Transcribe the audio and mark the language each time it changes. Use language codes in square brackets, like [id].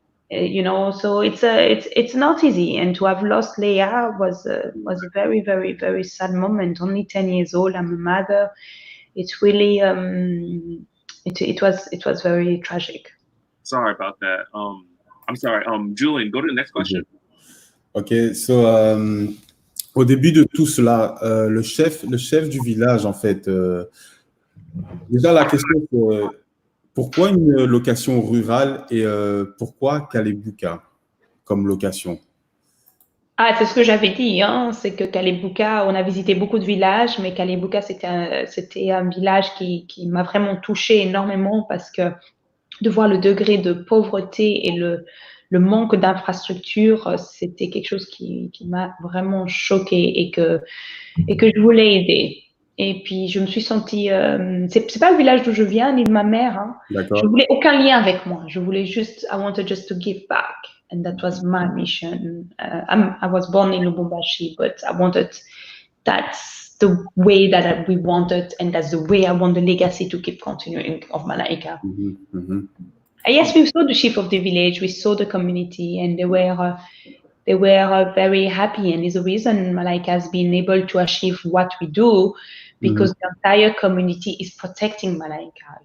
[en] So it's not easy. And to have lost Leah was a very, very, very sad moment. Only 10 years old. I'm a mother. It's really it was very tragic. Sorry about that. I'm sorry. Julian, go to the next question. [fr] Ok, so au début de tout cela, le chef du village, en fait, déjà la question c'est pourquoi une location rurale et pourquoi Kalebuka comme location? C'est ce que j'avais dit, c'est que Kalebuka, on a visité beaucoup de villages, mais Kalebuka, c'était un village qui m'a vraiment touchée énormément parce que de voir le degré de pauvreté et le manque d'infrastructure, c'était quelque chose qui m'a vraiment choquée et que je voulais aider. Et puis, je me suis sentie... c'est pas le village d'où je viens, ni de ma mère. Je voulais aucun lien avec moi. Je voulais juste... [en] I wanted just to give back. And that was my mission. I was born in Lubumbashi, but I wanted... That's the way that we wanted, and that's the way I want the legacy to keep continuing of Malaika. Yes, we saw the chief of the village, we saw the community, and they were very happy, and is the reason Malaika has been able to achieve what we do, because the entire community is protecting Malaika.